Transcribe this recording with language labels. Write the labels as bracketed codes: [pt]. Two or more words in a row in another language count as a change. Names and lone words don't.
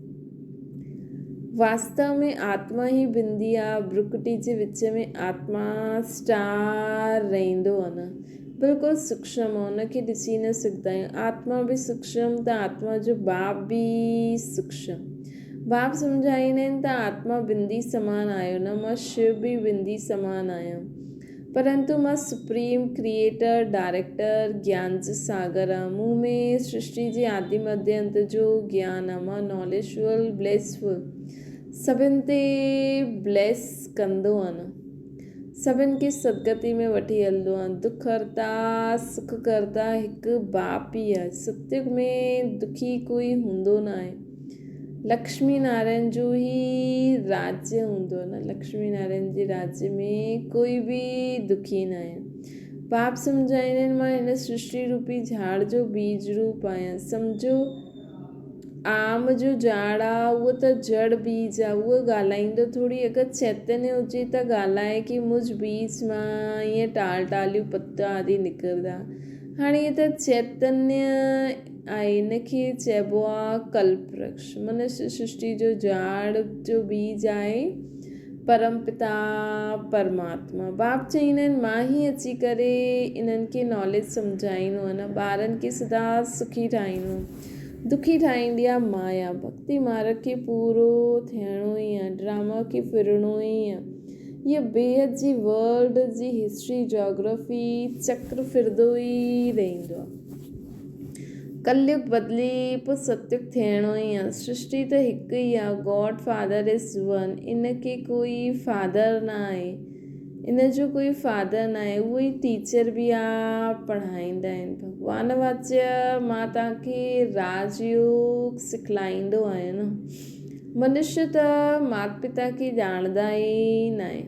[sd] वास्तव में आत्मा ई बिंदी आहे, भ्रुकुटी जे विच में आत्मा स्टार रहंदो आहे न, बिल्कुलु सूक्ष्म आहे, हुनखे ॾिसी न सघंदा आहियूं। आत्मा बि सूक्ष्म त आत्मा जो बाप बि सूक्ष्म। बाप सम्झाईंदा आहिनि त आत्मा बिंदी समान आहियो न, मां शिव बि बिंदी समान आहियां, परंतु मां [en] supreme creator, [sd] डायरेक्टर, ज्ञान जो सागर आहे। मूं में सृष्टि जे आदि मध्य अंत जो ज्ञान आहे। मां [en] knowledgeful, blissful, [sd] सभिनि ते ब्लेस कंदो आहे न, सभिनि खे सदगति में वठी हलंदो आहे। दुख हरता, सुख करता हिकु बाप ई आहे। सत्युग में दुखी कोई हूंदो न आहे। लक्ष्मी नारायण जो ई राज्य हूंदो आहे न, लक्ष्मी नारायण जे राज्य में कोई बि दुखी न आहे। बाप सम्झाईंदा आहिनि मां हिन सृष्टि रूपी झाड़ जो बीज रूप आहियां। सम्झो आम जो झाड़ आहे, उहो त जड़ बीज आहे, उहो ॻाल्हाईंदो थोरी। अगरि चैतन्य हुजे त ॻाल्हाए कि मुझ बीज मां ईअं टाल टालियूं पत्ता आदि निकिरंदा। हाणे इहे त चैतन्य आहे, हिनखे चइबो आहे कल्पवृक्ष। मनुष्य सृष्टि जो झाड़ जो बीज आहे परमपिता परमात्मा। बाप चईंदा आहिनि मां ई अची करे इन्हनि खे नॉलेज सम्झाईंदो आहे न। ॿारनि खे सदा सुखी ठाहींदो, दुखी ठाहींदी आहे माया। भक्ति मार्ग खे पूरो थियणो ई आहे, ड्रामा खे फिरणो ई आहे। इहा बेहद जी वर्ल्ड जी हिस्ट्री, जोग्राफी चक्र फिरंदो ई रहंदो आहे। कलयुग बदिली पोइ सत्युग थियणो ई आहे। सृष्टि त हिकु ई आहे, [en] God Father is one. [sd] इनखे कोई फादर न आहे, इन जो कोई फादर न आहे। उहो ई टीचर बि आहे, पढ़ाईंदा आहिनि। भॻवान वाच्य मां तव्हांखे राजयोग सिखलाईंदो आहियां न। मनुष्य त माता पिता खे ॼाणंदा ई न आहे।